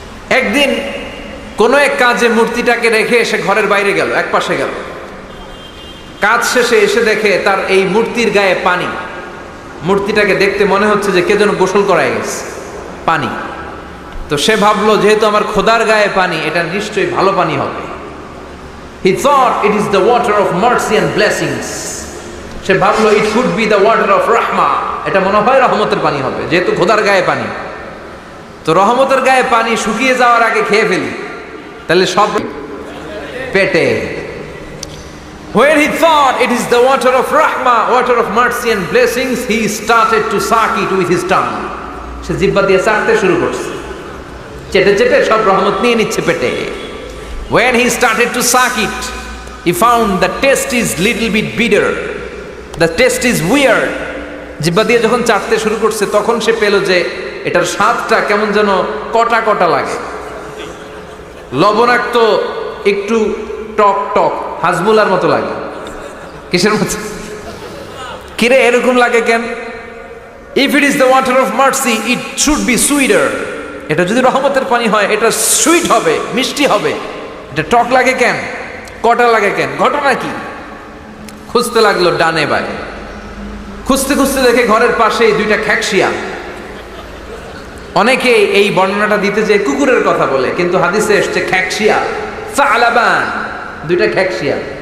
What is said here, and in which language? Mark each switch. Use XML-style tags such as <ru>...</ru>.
<bn>একদিন কোনো এক কাজে মূর্তিটাকে রেখে সে ঘরের বাইরে গেল, এক পাশে গেল। কাজ শেষে এসে দেখে তার এই মূর্তির গায়ে পানি। মূর্তিটাকে দেখতে মনে হচ্ছে যে কে যেন গোসল করায় গেছে, পানি। তো সে ভাবলো যেহেতু আমার খোদার গায়ে পানি, এটা নিশ্চয়ই ভালো পানি হবে।</bn> <en>He thought it is the water of mercy and blessings.</en> <bn>সে ভাবলো</bn> <en>it could be the water of rahma.</en> <bn>এটা মনে হয় রহমতের পানি হবে, যেহেতু খোদার গায়ে পানি। তো রহমতের গায়ে পানি শুকিয়ে যাওয়ার আগে খেয়ে ফেলি, তাহলে সব পেটে।</bn> <en>When he thought it is the water of rahma, water of mercy and blessings, he started to suck it with his tongue.</en> <bn>সে জিহ্বা দিয়ে চাটতে শুরু করছে, চেটে চেটে সব রহমত নিয়ে নিচ্ছে পেটে।</bn> <en>When he started to suck it, he found the taste is little bit bitter. The taste is weird.</en> <bn>জিহ্বা দিয়ে যখন চাটতে শুরু করছে তখন সে পেল যে এটার স্বাদটা কেমন যেন কটা কটা লাগে, লবণাক্ত, একটু টক টক, হাজমুলার মতো লাগে। কিসের মতো? কিরে এরকম লাগে কেন?</bn> <en>If it is the water of mercy, it should be sweeter.</en> <bn>এটা যদি রহমতের পানি হয় এটা সুইট হবে, মিষ্টি হবে। এটা টক লাগে কেন, কটা লাগে কেন, ঘটনা কি? খুঁজতে লাগলো ডানে বায়ে, খুঁজতে খুঁজতে দেখে ঘরের পাশেই দুইটা খ্যাকশিয়া। অনেকে এই বর্ণনাটা দিতে যে কুকুরের কথা বলে, কিন্তু হাদিসে এসছে খ্যাকশিয়া, সালাবান, দুইটা খ্যাকশিয়া।</bn>